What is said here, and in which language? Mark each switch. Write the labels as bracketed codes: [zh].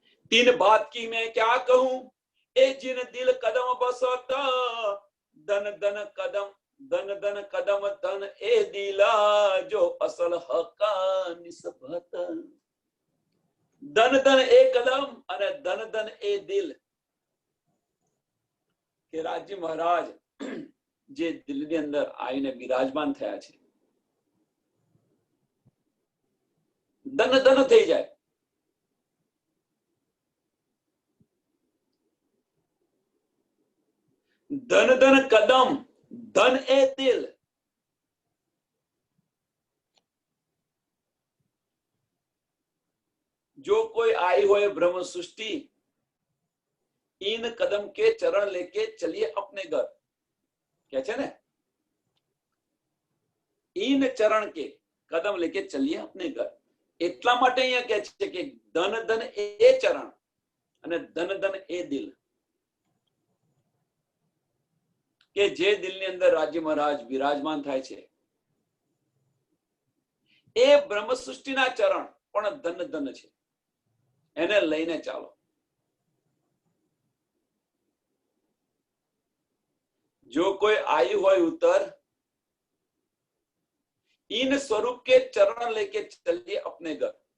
[hi] तीन बात की मैं क्या कहूं, ए जिन दिल कदम बसत, धन धन कदम, धन धन कदम धन ए दिला जो असल हक निस्बत. धन धन ए कदम [gu] અને ધન ધન એ દિલ. કે રાજ્ય મહારાજ જે દિલની અંદર આવીને બિરાજમાન થયા છે, ધન ધન થઈ જાય. ધન ધન કદમ, ધન એ દિલ. [hi] जो कोई आई हो ब्रह्म सृष्टि, इन कदम के चरण लेके चलिए अपने घर. क्या [gu] છે ને [hi] इन चरण के कदम लेके चलिए अपने घर। [gu] એટલા માટે અહીંયા કહે છે કે ધન ધન એ ચરણ અને ધન ધન એ દિલ, કે જે દિલની અંદર રાજ્ય મહારાજ વિરાજમાન થાય છે એ બ્રહ્મ સૃષ્ટિના ચરણ પણ ધન ધન છે, એને લઈને ચાલો। [hi] जो कोई आयु हो उतर, इन स्वरूप के चरण लेके चलिए अपने घर।